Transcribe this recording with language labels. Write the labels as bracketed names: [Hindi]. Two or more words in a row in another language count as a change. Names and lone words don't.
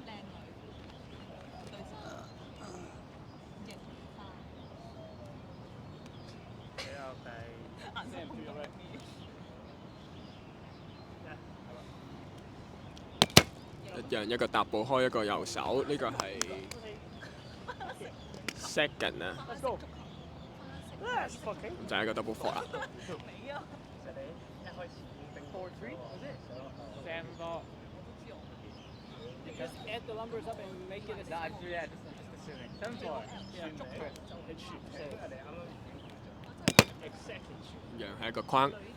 [Cantonese] 一樣一個踏步開，一個右手，呢個係 second 啊，就係一個 [English] double fault [Cantonese] 啦。 [English] Just add the numbers up and make it a [Cantonese] 一樣係一個框。